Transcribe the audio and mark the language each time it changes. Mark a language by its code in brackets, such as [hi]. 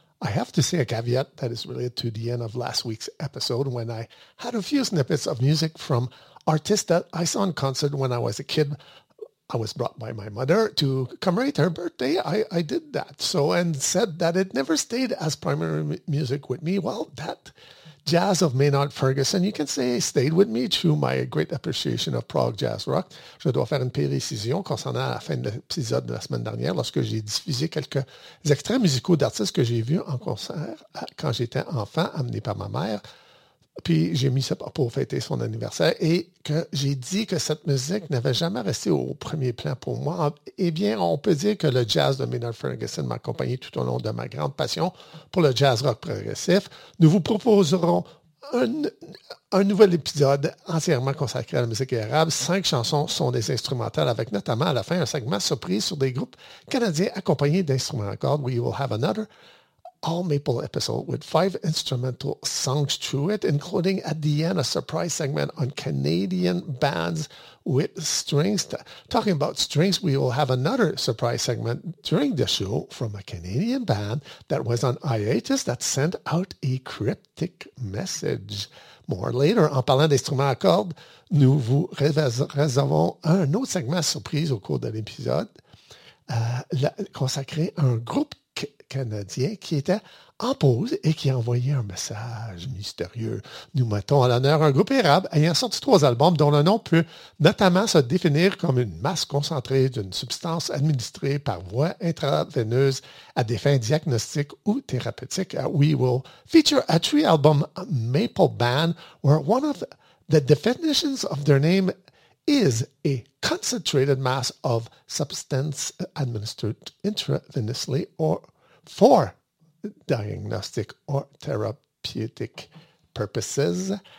[en] I have to say a caveat that is related to the end of last week's episode when I had a few snippets of music from artists that I saw in concert when I was a kid. I was brought by my mother to commemorate her birthday. I did that. So, and said that it never stayed as primary music with me. Well, that jazz of Maynard Ferguson, you can say, stayed with me through my great appreciation of prog jazz rock. [fr] Je dois faire une précision concernant la fin de l'épisode de la semaine dernière lorsque j'ai diffusé quelques extraits musicaux d'artistes que j'ai vus en concert quand j'étais enfant, amené par ma mère. Puis j'ai mis ça pour fêter son anniversaire et que j'ai dit que cette musique n'avait jamais resté au premier plan pour moi. Eh bien, on peut dire que le jazz de Maynard Ferguson m'a accompagné tout au long de ma grande passion pour le jazz rock progressif. Nous vous proposerons un nouvel épisode entièrement consacré à la musique arabe. 5 chansons sont des instrumentales avec notamment à la fin un segment surprise sur des groupes canadiens accompagnés d'instruments à cordes. [en] We will have another All Maple episode with 5 instrumental songs to it, including at the end a surprise segment on Canadian bands with strings. Talking about strings, we will have another surprise segment during the show from a Canadian band that was on hiatus that sent out a cryptic message. More later, [fr] en parlant d'instruments à cordes, nous vous réservons un autre segment surprise au cours de l'épisode consacré à un groupe canadien qui était en pause et qui envoyait un message mystérieux. Nous mettons à l'honneur un groupe arabe ayant sorti 3 albums dont le nom peut notamment se définir comme une masse concentrée d'une substance administrée par voie intraveineuse à des fins diagnostiques ou thérapeutiques. [en] We will feature a 3-album Maple Band where one of the definitions of their name is a concentrated mass of substance administered intravenously or for diagnostic or therapeutic purposes.